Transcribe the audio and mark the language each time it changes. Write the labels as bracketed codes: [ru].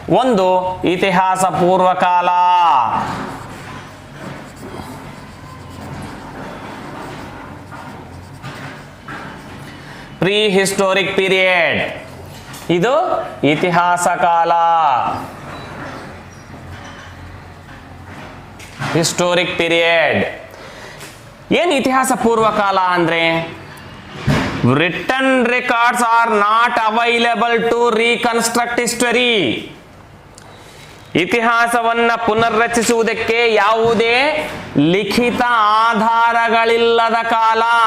[kn] ಒಂದು ಇತಿಹಾಸ ಪೂರ್ವಕಾಲ, pre historic period, ಇದು ಇತಿಹಾಸ ಕಾಲ, ಹಿಸ್ಟೋರಿಕ್ ಪೀರಿಯಡ್. ಏನು ಇತಿಹಾಸ ಪೂರ್ವಕಾಲ ಅಂದ್ರೆ, [en] written records are not available to reconstruct history. [kn] ಇತಿಹಾಸವನ್ನು ಪುನರ್ರಚಿಸುವುದಕ್ಕೆ ಯಾವುದೇ ಲಿಖಿತ ಆಧಾರಗಳಿಲ್ಲದ ಕಾಲ.